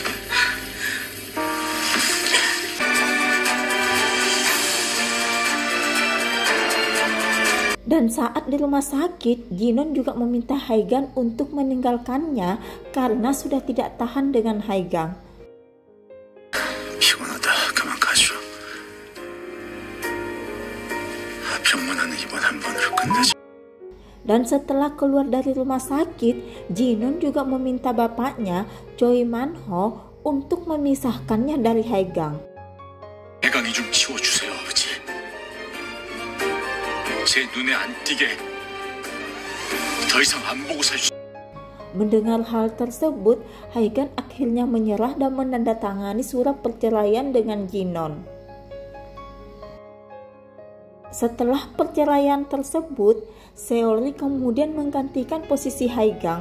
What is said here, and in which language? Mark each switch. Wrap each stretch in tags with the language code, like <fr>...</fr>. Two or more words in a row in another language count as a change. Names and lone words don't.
<id>Dan saat di rumah sakit, Jinon juga meminta Haegang untuk meninggalkannya karena sudah tidak tahan dengan Haegang.</id> <ko>피곤하다. 그만 가줘. 병만 하는 이번 한 번으로 끝내자.</ko> <id>Dan setelah keluar dari rumah sakit, Jinon juga meminta bapaknya, Choi Man-ho, untuk memisahkannya dari Haegang.</id> <ko>해강이 좀 치워주세요, 아버지. 제 눈에 안 띄게 더 이상 안 보고 살 수.</ko> <id>Mendengar hal tersebut, Haegang akhirnya menyerah dan menandatangani surat perceraian dengan Jinon. Setelah perceraian tersebut, Seolri kemudian menggantikan posisi Haegang.</id>